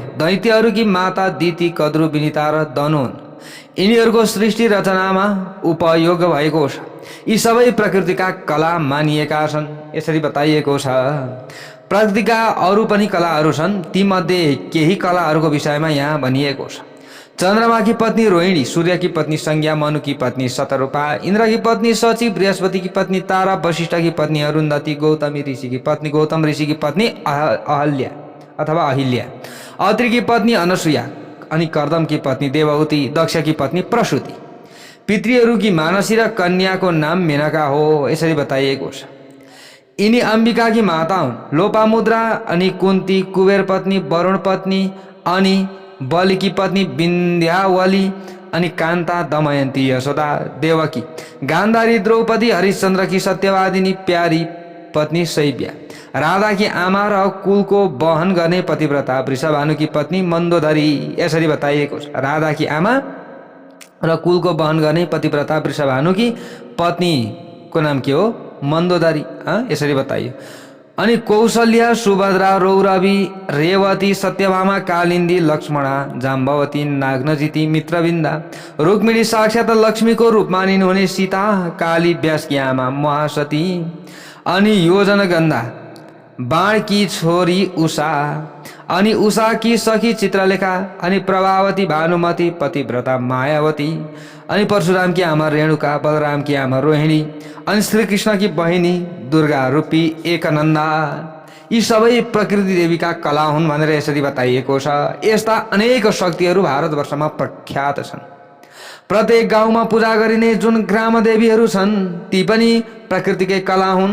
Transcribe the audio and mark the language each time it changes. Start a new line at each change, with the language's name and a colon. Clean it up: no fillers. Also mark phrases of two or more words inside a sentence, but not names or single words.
Nepali: दैत्यहरूकी माता दिति, कद्रु, विनिता र दनु हुन्। यिनीहरूको सृष्टि रचनामा उपयोग भएको छ। यी सबै प्रकृतिका कला मानिएका छन् यसरी बताइएको छ। प्रकृतिका अरू पनि कलाहरू छन्, तीमध्ये केही कलाहरूको विषयमा यहाँ भनिएको छ।
Hindi: चन्द्रमा की पत्नी रोहिणी, सूर्य की पत्नी संज्ञा, मनु की पत्नी शतरूपा, इंद्र की पत्नी शची, बृहस्पति की पत्नी तारा, वशिष्ठ की पत्नी अरुंधति, गौतमी ऋषि की पत्नी गौतम ऋषि की पत्नी अहल्या अथवा अहिल्या, अत्रि की पत्नी अनसुया, अनि कर्दम की पत्नी देवहूति, दक्ष की पत्नी प्रसूति।
Nepali: पितृहरू की मानसी र कन्याको नाम मेनका हो यसरी बताइएको छ। यिनी अम्बिका की माता हुन्। लोपामुद्रा, अनि कुन्ती, कुबेर पत्नी, वरुण पत्नी, अनि बलि
Hindi: की पत्नी
Nepali: विन्ध्यावली, अनि कान्ता, दमयन्ती, यशोदा, देवकी, गान्धारी, द्रौपदी, हरिश्चन्द्र की सत्यवादिनी प्यारी पत्नी शैव्या, राधा की आमा र कुलको वहन गर्ने पतिव्रता वृषभानु
Hindi: की पत्नी
Nepali: मन्दोदरी यसरी बताइएको छ। राधा की आमा र कुलको वहन गर्ने पतिव्रता वृषभानु
Hindi: की पत्नी को
Nepali: नाम के हो? मन्दोदरी यसरी बताइयो। अनि कौशल्या, सुभद्रा, रौरवी, रेवती, सत्यभामा, कालिन्दी, लक्ष्मणा, जाम्बवती, नाग्नजिती, मित्रविन्दा, रुक्मिणी साक्षात लक्ष्मी को रूप मानिनुहुने सीता, काली, व्यास की आमा महासती, अनि योजनगन्धा, बाण की छोरी उषा, अनि उषा की सखी चित्रलेखा, अनि प्रभावती, भानुमती, पतिव्रता मायावती, अनि परशुराम की आमा रेणुका, बलराम की आमा रोहिणी, अनि श्री कृष्ण की बहिनी दुर्गा रूपी एकनन्दा। यी सबै प्रकृति देवीका कला हुन् भनेर यसरी बताइएको छ। यस्ता अनेक शक्तिहरू भारतवर्षमा प्रख्यात छन्। प्रत्येक गाउँमा पूजा गरिने जुन ग्राम देवीहरू छन् ती पनि प्रकृतिकै कला हुन्।